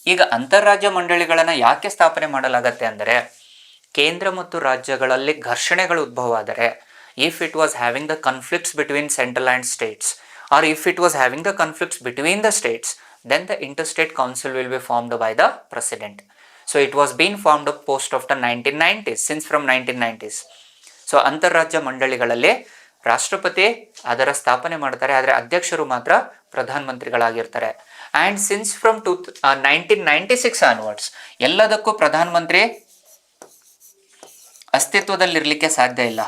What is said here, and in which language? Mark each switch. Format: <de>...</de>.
<kn>ಈಗ ಅಂತಾರಾಜ್ಯ ಮಂಡಳಿಗಳನ್ನು ಯಾಕೆ ಸ್ಥಾಪನೆ ಮಾಡಲಾಗತ್ತೆ ಅಂದರೆ, ಕೇಂದ್ರ ಮತ್ತು ರಾಜ್ಯಗಳಲ್ಲಿ ಘರ್ಷಣೆಗಳು ಉದ್ಭವ ಆದರೆ,</kn> <en>If it was having the conflicts between central and states or if it was having the conflicts between the states, then the interstate council will be formed by the president. So it was being formed post of the 1990s, since from 1990s.</en> <kn>So ಅಂತಾರಾಜ್ಯ ಮಂಡಳಿಗಳಲ್ಲಿ ರಾಷ್ಟ್ರಪತಿ ಅದರ ಸ್ಥಾಪನೆ ಮಾಡ್ತಾರೆ, ಆದರೆ ಅಧ್ಯಕ್ಷರು ಮಾತ್ರ ಪ್ರಧಾನ ಮಂತ್ರಿಗಳಾಗಿರ್ತಾರೆ.</kn> <en>and since from 1996 onwards</en> <kn>ಎಲ್ಲದಕ್ಕೂ ಪ್ರಧಾನ ಮಂತ್ರಿ ಅಸ್ತಿತ್ವದಲ್ಲಿರಲಿಕ್ಕೆ ಸಾಧ್ಯ ಇಲ್ಲ.</kn>